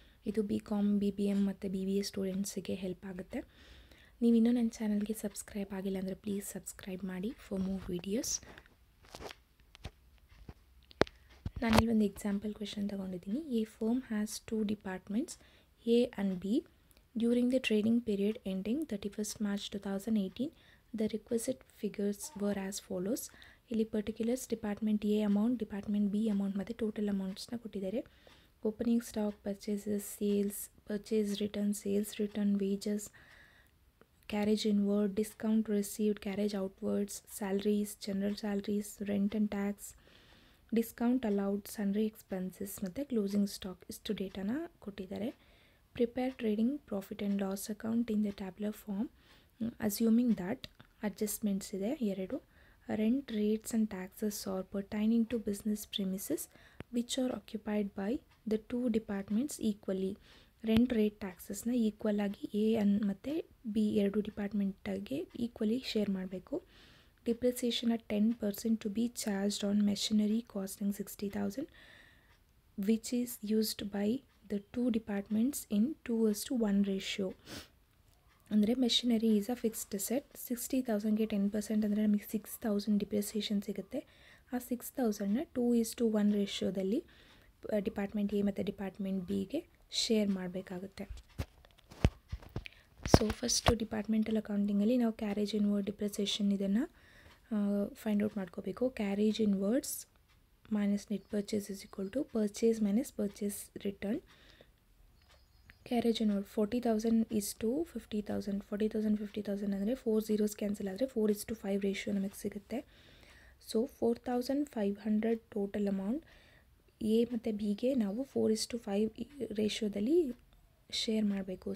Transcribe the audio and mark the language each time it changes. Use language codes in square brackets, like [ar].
[kn] ಇದು BCom, BBM ಮತ್ತು BBA ಸ್ಟೂಡೆಂಟ್ಸಿಗೆ help ಆಗುತ್ತೆ. ನೀವು ಇನ್ನೂ ನನ್ನ ಚಾನಲ್ಗೆ ಸಬ್ಸ್ಕ್ರೈಬ್ ಆಗಿಲ್ಲ ಅಂದರೆ ಪ್ಲೀಸ್ ಸಬ್ಸ್ಕ್ರೈಬ್ ಮಾಡಿ [en] For more videos. [kn] ನಾನಿಲ್ಲಿ ಒಂದು ಎಕ್ಸಾಂಪಲ್ ಕ್ವೆಶನ್ ತೊಗೊಂಡಿದ್ದೀನಿ. [en] A firm has 2 departments A and B. During the trading period ending 31st March 2018, the requisite figures were as follows. [kn] ಇಲ್ಲಿ particulars department A amount, department B amount ಮತ್ತು total ಅಮೌಂಟ್ಸ್ನ ಕೊಟ್ಟಿದ್ದಾರೆ. Opening stock, purchases, sales, purchase return, sales return, wages, carriage inward, discount received, carriage outwards, salaries, general salaries, rent and tax, discount allowed, sundry expenses ಮತ್ತು closing stock. ಇಷ್ಟು ಡೇಟಾನ ಕೊಟ್ಟಿದ್ದಾರೆ. [en] Prepare trading profit and loss account in the tabular form, assuming that adjustments [kn] ಇದೆ ಎರಡು. [en] Rent, rates and taxes are pertaining to business premises which are occupied by the two departments equally. [kn] Rent, rate, ಟ್ಯಾಕ್ಸಸ್ನ equal ಆಗಿ A ಮತ್ತು B ಎರಡು ಡಿಪಾರ್ಟ್ಮೆಂಟಾಗೆ equally share ಮಾಡಬೇಕು. [en] Depreciation at 10% to be charged on machinery costing 60,000 which is used by the two departments in 2:1 ratio. [kn] ಅಂದರೆ [en] Machinery is a fixed set. [kn] 60,000ಗೆ 10% ಅಂದರೆ ನಮಗೆ 6,000 depreciation ಸಿಗುತ್ತೆ. ಆ 6,000ನ 2:1 ರೇಷ್ಯೋದಲ್ಲಿ department A ಮತ್ತು ಡಿಪಾರ್ಟ್ಮೆಂಟ್ Bಗೆ ಶೇರ್ ಮಾಡಬೇಕಾಗುತ್ತೆ. ಸೊ ಫಸ್ಟು ಡಿಪಾರ್ಟ್ಮೆಂಟಲ್ ಅಕೌಂಟಿಂಗಲ್ಲಿ ನಾವು carriage inward, depreciation ಇದನ್ನು find out ಮಾಡ್ಕೋಬೇಕು. [en] Carriage inwards minus net purchase is equal to purchase minus purchase return. Carriage inward 40,000 is to 50,000. [kn] 40,000 50,000 ಅಂದರೆ 4 zeros ಕ್ಯಾನ್ಸಲ್ ಆದರೆ 4:5 ratio ನಮಗೆ ಸಿಗುತ್ತೆ. So 4,500 total amount A ಮತ್ತು Bಗೆ ನಾವು 4:5 ರೇಷಿಯೋದಲ್ಲಿ share ಮಾಡಬೇಕು.